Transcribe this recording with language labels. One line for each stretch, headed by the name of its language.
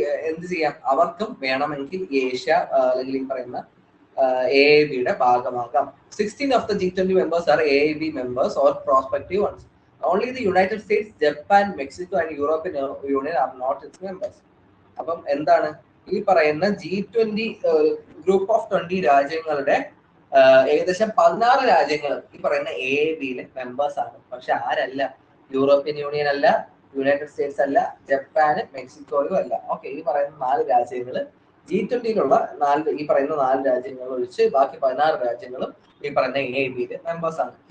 Malayalam: എന്ത് ചെയ്യാം, അവർക്കും വേണമെങ്കിൽ ഏഷ്യ അല്ലെങ്കിൽ ഈ പറയുന്ന AABയുടെ ഭാഗമാകാം.
English: 16 of the G20 members are AAB members or prospective ones. Only the United States, Japan, Mexico and European Union are not its members.
Malayalam: അപ്പം എന്താണ് ഈ പറയുന്ന G20 ഗ്രൂപ്പ് ഓഫ് 20 രാജ്യങ്ങളുടെ ഏകദേശം 16 രാജ്യങ്ങൾ ഈ പറയുന്ന AABയിലെ മെമ്പേഴ്സ് ആണ്. പക്ഷെ ആരല്ല, യൂറോപ്യൻ യൂണിയൻ അല്ല, യുണൈറ്റഡ് സ്റ്റേറ്റ്സ് അല്ല, ജപ്പാന്, മെക്സിക്കോയും അല്ല. ഓക്കെ, ഈ പറയുന്ന 4 രാജ്യങ്ങൾ G20യിലുള്ള ഈ പറയുന്ന 4 രാജ്യങ്ങൾ ഒഴിച്ച് ബാക്കി 16 രാജ്യങ്ങളും ഈ പറയുന്ന AABയിലെ മെമ്പേഴ്സ് ആണ്.